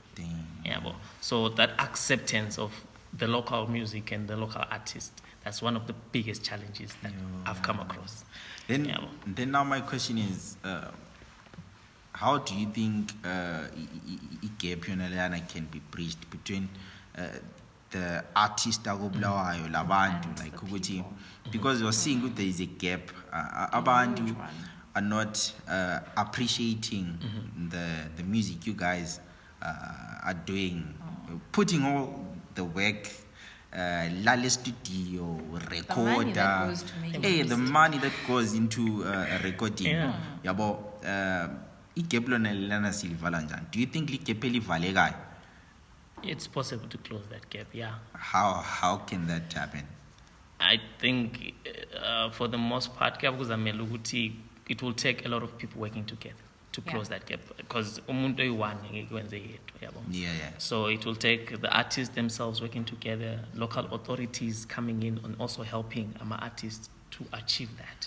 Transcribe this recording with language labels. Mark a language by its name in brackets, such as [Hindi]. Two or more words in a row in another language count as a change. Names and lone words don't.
[English] So that acceptance of the local music and the local artist, that's one of the biggest challenges that I've come across. Then now my question is, how do you think a gap can be bridged between the artist [North Ndebele] agoblawayo labantu, [English] like ukuthi, because you're seeing that there is a gap, abantu are not appreciating the music you guys are doing, putting all the work, lale studio, recorder, the money that goes into recording. [North Ndebele] Yabo, igap lona lana silivala njani? [English] Do you think [North Ndebele] ligap elivalekayo? [English] It's possible to close that gap, yeah. How can that happen? I think for the most part, it will take a lot of people working together to close that gap, because so it will take the artists themselves working together, local authorities coming in and also helping our artists to achieve that.